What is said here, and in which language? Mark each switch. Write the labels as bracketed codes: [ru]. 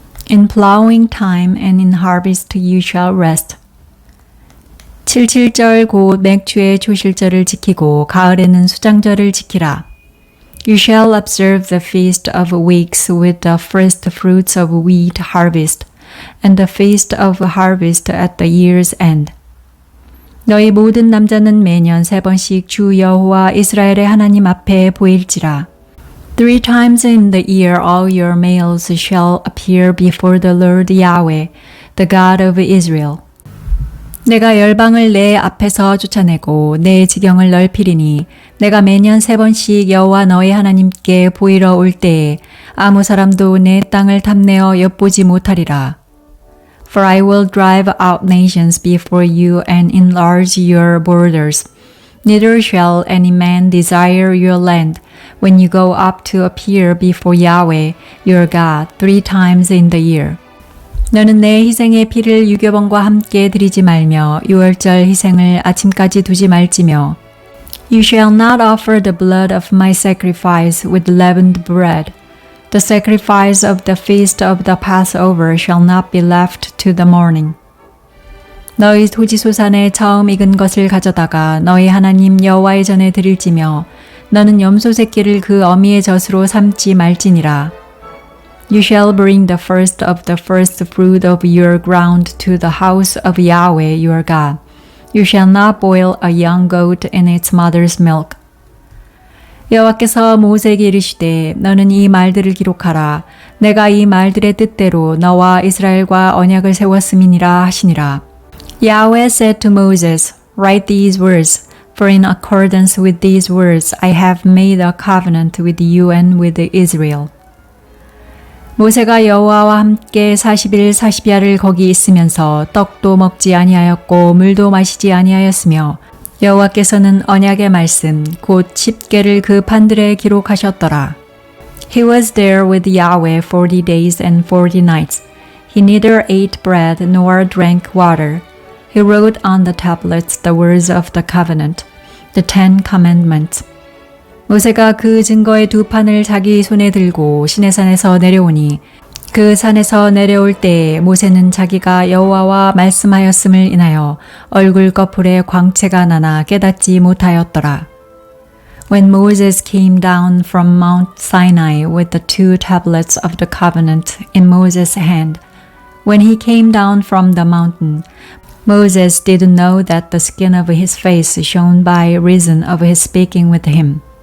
[en] In plowing time and in harvest you shall rest. [ko] 77절 곧 맥주의 초실절을 지키고 가을에는 수장절을 지키라. [en] You shall observe the feast of weeks with the first fruits of wheat harvest, and the feast of harvest at the year's end. [ko] 너희 모든 남자는 매년 3번씩 주 여호와 이스라엘의 하나님 앞에 보일지라. [en] 3 times in the year all your males shall appear before the Lord Yahweh, the God of Israel. [ko] 내가 열방을 내 앞에서 쫓아내고 내 지경을 넓히리니 내가 매년 3번씩 여호와 너희 하나님께 보이러 올 때에 아무 사람도 내 땅을 탐내어 엿보지 못하리라. [en] For I will drive out nations before you and enlarge your borders. Neither shall any man desire your land when you go up to appear before Yahweh, your God, 3 times in the year. [ko] 너는 내 희생의 피를 유교번과 함께 드리지 말며 유월절 희생을 아침까지 두지 말지며 [en] You shall not offer the blood of my sacrifice with leavened bread. The sacrifice of the feast of the Passover shall not be left to the morning. [ko] 너희 토지소산에 처음 익은 것을 가져다가 너희 하나님 여호와의 전에 드릴지며 너는 염소 새끼를 그 어미의 젖으로 삼지 말지니라. [en] You shall bring the first of the first fruit of your ground to the house of Yahweh your God. You shall not boil a young goat in its mother's milk. [ko] 여호와께서 모세에게 이르시되 너는 이 말들을 기록하라. 내가 이 말들의 뜻대로 너와 이스라엘과 언약을 세웠음이니라 하시니라. [en] Yahweh said to Moses, Write these words, for in accordance with these words I have made a covenant with you and with Israel. [ko] 모세가 여호와와 함께 40일 40야를 거기 있으면서 떡도 먹지 아니하였고 물도 마시지 아니하였으며 여호와께서는 언약의 말씀 곧 10개를 그 판들에 기록하셨더라. [en] He was there with Yahweh 40 days and 40 nights. He neither ate bread nor drank water. He wrote on the tablets the words of the covenant, the 10 commandments. [ko] 모세가 그 증거의 2판을 자기 손에 들고 시내산에서 내려오니 그 산에서 내려올 때에 모세는 자기가 여호와와 말씀하였음을 인하여 얼굴 꺼풀에 광채가 나나 깨닫지 못하였더라. [en] When Moses came down from Mount Sinai with the 2 tablets of the covenant in Moses' hand, When he came down from the mountain, Moses didn't know that the skin of his face shone by reason of his speaking with him.